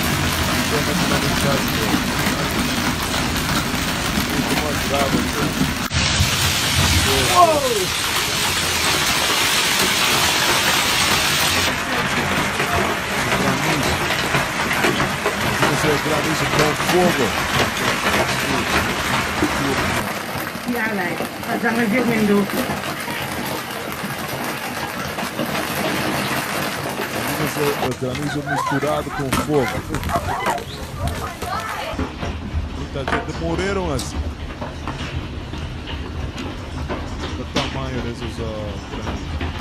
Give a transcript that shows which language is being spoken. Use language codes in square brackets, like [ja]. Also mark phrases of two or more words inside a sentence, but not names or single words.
[pt] Muito mais grave. Granizo com fogo. [nl] Ja, nee, dat is heel min doen. [pt] O granizo misturado com fogo. Muita gente morreram assim. O tamanho desses granizos.